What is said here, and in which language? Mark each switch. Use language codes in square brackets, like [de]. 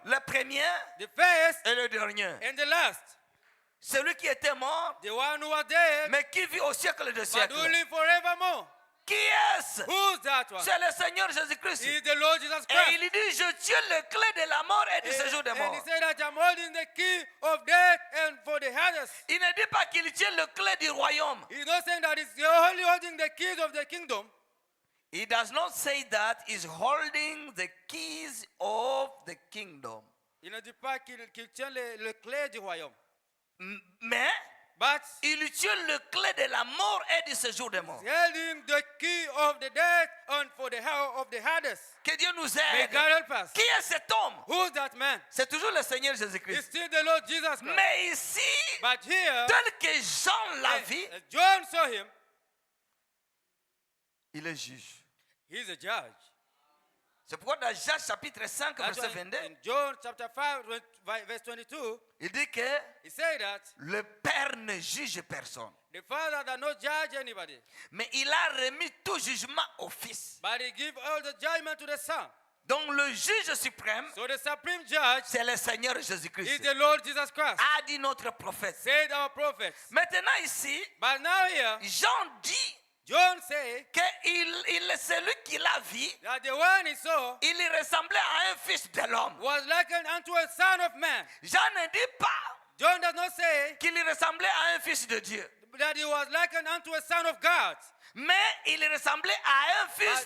[fr] Le premier [en] the first [fr] et le dernier. [en] and the last. [fr] Celui qui était mort, [en] The one who was dead, [fr] mais qui vit au siècle des [en] but [fr] siècles. [en] who live forevermore. [fr] Qui est-ce? [en] Who's that one? [fr] C'est le Seigneur Jésus-Christ. [en] He is the Lord Jesus [fr] Et [en] Christ. [fr] il dit, je tiens le clé de la mort et du séjour des [en] And [fr] morts. [en] he said that I'm holding the key of death and for the Hades. [fr] Il ne dit pas qu'il tient le clé du royaume. [en] He's not saying that he's only holding the keys of the kingdom. He does not say that he's holding the keys of the kingdom. [fr] Il ne dit pas qu'il tient le clé du royaume. Mais [en] But [fr] il tient le clé de la mort et du séjour des morts. [en] holding the key of the death and for the hell of the Hades. [fr] Que Dieu nous [en] May [fr] aide. [en] God help us. [fr] Qui est cet homme? [en] Who's that man? [fr] C'est toujours le Seigneur [en] It's [fr] Jésus-Christ. [en] still the Lord Jesus Christ. [fr] Mais ici, [en] But here, [fr] tel que Jean l'a vu, [en] John saw him. [fr] il est juge. [en] He's a judge. [fr] C'est pourquoi dans Jacques chapitre 5, [en] That's [fr] verset [en] why [fr] 22, [en] in John chapter 5, verse 22, [fr] il dit que [en] he said that [fr] le Père ne juge personne. [en] the Father does not judge anybody, [fr] Mais il a remis tout jugement au Fils. [en] but he gives all the judgment to the Son. [fr] Donc le juge suprême, [en] So the supreme judge [fr] c'est le Seigneur [en] is [fr] Jésus-Christ. [en] the Lord Jesus Christ, [fr] A dit notre prophète. [en] said our prophets. [fr] Maintenant ici, [en] But now here, [fr] Jean dit [en] John said [fr] que celui qui l'a vu, [en] that the one he saw [fr] il ressemblait à un fils de l'homme. [en] was likened unto a son of man. [fr] Jean ne dit pas [en] John does not say [fr] qu'il ressemblait à un fils de Dieu, [en] that he was likened unto a son of God, [fr] mais il ressemblait à un fils